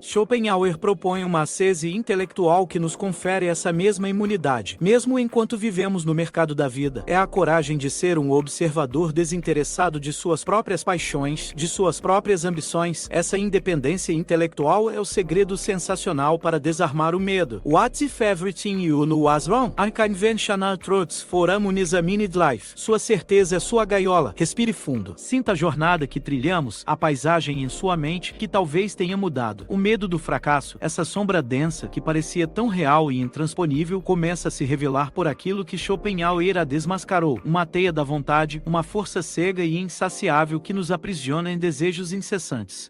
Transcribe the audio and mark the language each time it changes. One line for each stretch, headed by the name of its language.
Portuguese: Schopenhauer propõe uma ascese intelectual que nos confere essa mesma imunidade, mesmo enquanto vivemos no mercado da vida. É a coragem de ser um observador desinteressado de suas próprias paixões, de suas próprias ambições. Essa independência intelectual é o segredo sensacional para desarmar o medo.
English: What if everything you knew was wrong? Unconventional truths for unexamined life.
Portuguese: Sua certeza é sua gaiola. Respire fundo. Sinta a jornada que trilhamos, a paisagem em sua mente que talvez tenha mudado. O medo do fracasso, essa sombra densa que parecia tão real e intransponível, começa a se revelar por aquilo que Schopenhauer a desmascarou. Uma teia da vontade, uma força cega e insaciável que nos aprisiona em desejos incessantes.